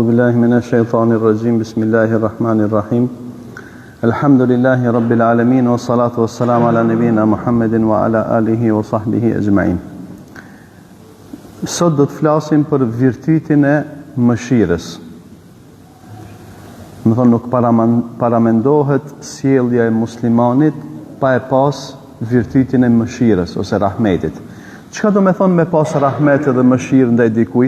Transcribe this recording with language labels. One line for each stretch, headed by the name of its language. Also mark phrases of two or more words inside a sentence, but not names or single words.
Arabic: بالله من الشيطان الرجيم. بسم الله الرحمن الرحيم. الحمد لله رب العالمين والصلاة والسلام على نبينا محمد وعلى آله وصحبه أجمعين.
Albanian: Sot do të flasim për virtytin e mëshirës. Më thonë, nuk paramendohet sjellja e muslimanit pa e pas virtytin e mëshirës ose rahmetit. Çka do me thonë me pas rahmet dhe mëshirë ndaj dikujt?